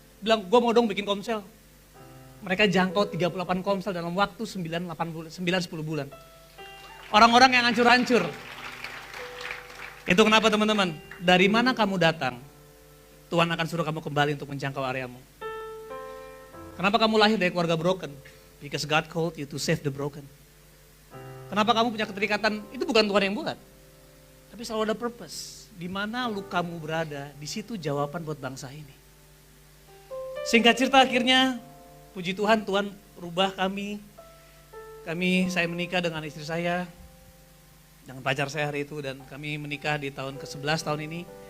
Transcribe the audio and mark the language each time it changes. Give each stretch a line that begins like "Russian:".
Indonesian: Bilang, gue mau dong bikin komsel. Mereka jangkau 38 komsel dalam waktu 9-10 bulan. Orang-orang yang hancur-hancur. Itu kenapa teman-teman, dari mana kamu datang, Tuhan akan suruh kamu kembali untuk menjangkau areamu. Kenapa kamu lahir dari keluarga broken?
English: Because God called you to save the broken.
Indonesian: Kenapa kamu punya keterikatan, itu bukan Tuhan yang buat. Tapi selalu ada purpose. Di mana lu kamu berada, di situ jawaban buat bangsa ini. Singkat cerita akhirnya, puji Tuhan, Tuhan rubah kami. Saya menikah dengan istri saya, dengan pacar saya hari itu, dan kami menikah di tahun ke-11 tahun ini.